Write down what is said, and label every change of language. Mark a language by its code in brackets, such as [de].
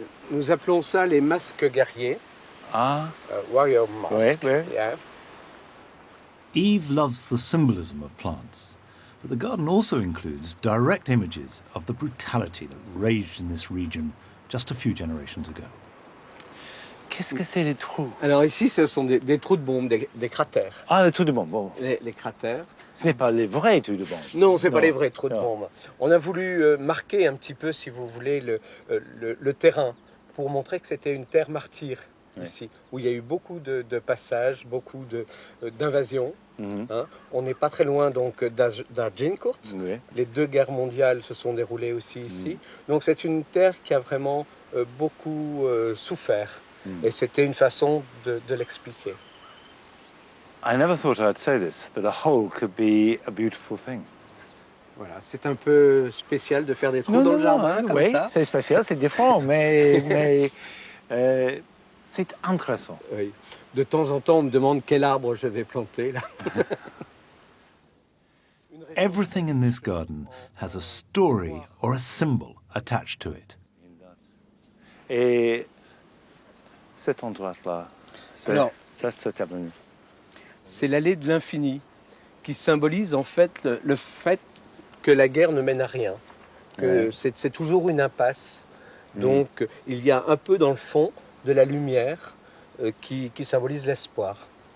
[fr] Nous appelons ça les masques guerriers. Ah. [en] Warrior mask. [fr] Oui, oui. [en] Yeah. Yves loves the symbolism of plants, but the garden also includes direct images of the brutality that raged in this region just a few generations ago. [fr] Qu'est-ce que c'est les trous? Alors ici, ce sont des trous de bombes, des cratères. Ah, les trous de bombe, bon. Les cratères. Ce n'est pas les vrais trous de bombe. Non, ce n'est pas les vrais trous de bombes. On a voulu marquer un petit peu, si vous voulez, le terrain pour montrer que c'était une terre martyre ici, où il y a eu beaucoup de passages, beaucoup d'invasions. Hein. On n'est pas très loin donc d'Agincourt. Oui. Les deux guerres mondiales se sont déroulées aussi ici. Donc c'est une terre qui a vraiment beaucoup souffert. Et c'était une façon de l'expliquer. [en] I never thought I'd say this, that a hole could be a beautiful thing. [fr] Voilà, c'est un peu spécial de faire des trous dans le jardin comme oui, ça. c'est spécial, c'est différent, mais c'est intéressant. Oui. De temps en temps, on me demande quel arbre je vais planter là. [en] Everything in this garden has a story or a symbol attached to it. [fr] Et cet endroit-là, cette avenue. C'est l'allée de l'infini qui symbolise en fait le fait que la guerre ne mène à rien, que c'est toujours une impasse. Donc il y a un peu dans le fond de la lumière qui symbolise l'espoir.